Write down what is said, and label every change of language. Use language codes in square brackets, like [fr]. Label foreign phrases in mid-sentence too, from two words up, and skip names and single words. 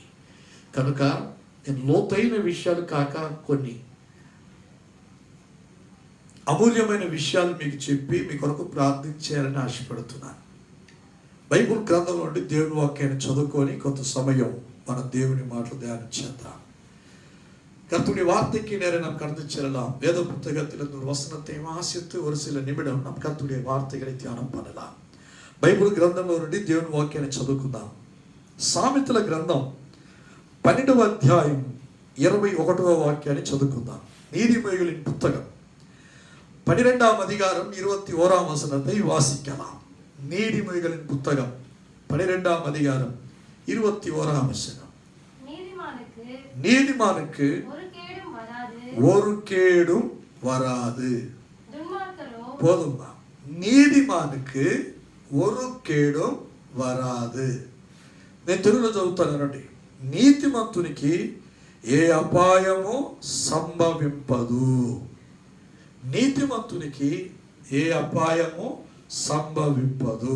[te] కనుక నేను లోతైన విషయాలు కాక కొన్ని అమూల్యమైన విషయాలు మీకు చెప్పి మీ కొరకు ప్రార్థించాలని ఆశపడుతున్నాను. బైబిల్ గ్రంథం నుండి దేవుని వాక్యాన్ని చదువుకొని కొంత సమయం మన దేవుని మాటలు ధ్యానం చేద్దాం. [ta] கர்த்தருடைய வார்த்தைக்கு நேரம் நாம் கடந்து செல்லலாம். வேத புத்தகத்தில் ஒரு வசனத்தை வாசித்து ஒரு சில நிமிடம் நாம் கர்த்தருடைய வார்த்தைகளை தியானம் பண்ணலாம். బైబిల్ గ్రంథంలో నుండి దేవుని వాక్యాన్ని చదువుకుందాం. సామెతల గ్రంథం 12వ అధ్యాయం 21వ వాక్యాన్ని చదువుకుందాం. நீதிமொழிகளின் புத்தகம் 12ஆம் அதிகாரம் 21ஆம் வசனத்தை வாசிக்கலாம். நீதிமொழிகளின் புத்தகம் 12ஆம் அதிகாரம் 21ஆம் வசனம். நீதிமானுக்கு ஒரு கேடும் வராது. போதுமா? நீதிமானுக்கு ஒரு கேடும் வராது. [te] నేను తెలుగులో చదువుతానండి. నీతిమంతునికి ఏ అపాయము సంభవింపదు. నీతిమంతునికి ఏ అపాయము సంభవింపదు.